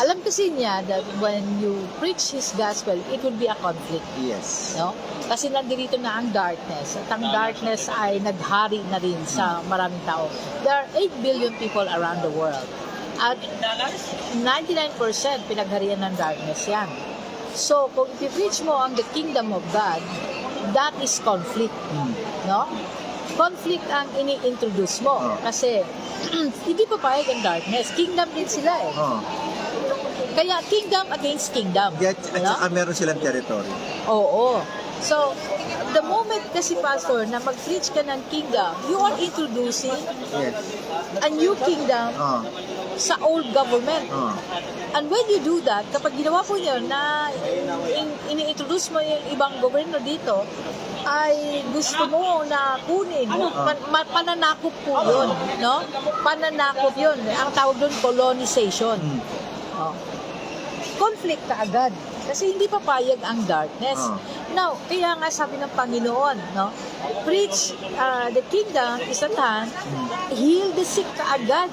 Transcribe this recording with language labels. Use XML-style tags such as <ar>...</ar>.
<tl>Alam kasi niya</tl> <en>that when you preach His gospel, it will be a conflict. Yes. No?</en> <tl>Kasi nandirito na ang darkness. At ang darkness ay naghari na rin sa maraming tao.</tl> <en>There are 8 billion people around the world.</en> <tl>At 99% pinagharian ng darkness yan.</tl> <en>So,</en> <tl>kung i-preach mo ang</tl> <en>the kingdom of God, that is conflict. No?</en> <tl>Conflict ang ini-introduce mo. Kasi, hindi pa payag ang darkness. Kingdom din sila Kaya,</tl> <en>kingdom against kingdom.</en> <tl>At saka meron silang territory. Oo. So, the moment kasi, Pastor, na mag-preach ka ng kingdom, you are introducing a new kingdom sa old government.</tl> <en>And when you do that,</en> <tl>kapag ginawa po niyo na ini-introduce mo yung ibang gobyerno dito, ay gusto mo na kunin. Pananakop po yun. No? Pananakop yun. Ang tawag doon, colonization. conflict ka agad. Kasi hindi papayag ang darkness. Oh. Now, kaya nga sabi ng Panginoon, no?</tl> <en>Preach the kingdom is at hand, heal the sick</en> <tl>ka agad,</tl>